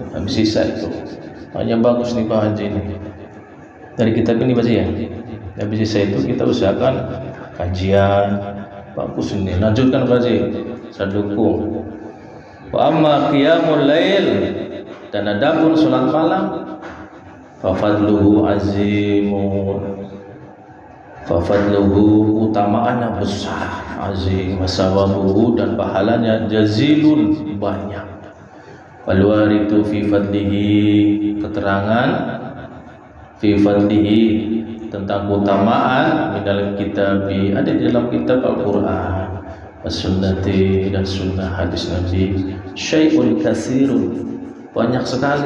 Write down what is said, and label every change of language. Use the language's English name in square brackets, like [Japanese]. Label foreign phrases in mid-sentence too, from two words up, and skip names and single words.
[Indonesian] Habis sisa itu hanya bagus nih Pak Haji ini dari kitab ini baca ya. Habis sisa itu kita usahakan kajian bagus ini, lanjutkan Pak Haji, saya dukung. [Arabic] وأما قيام الليل, [Indonesian] dan adapun salat malam, [Arabic] ففضله عظيم ففضله, [Indonesian] utamaannya besar, [Arabic] عظيم وثوابه, [Indonesian] dan pahalanya [Arabic] jazilun, banyak. والوارد في فضله, [Indonesian] keterangan [Arabic] في فضله [Indonesian] tentang keutamaan di dalam kitab, ada di dalam kitab Al-Qur'an, as-sunnati, dan sunnah hadis Nabi, [Arabic] شيء كثير, [Indonesian] banyak sekali.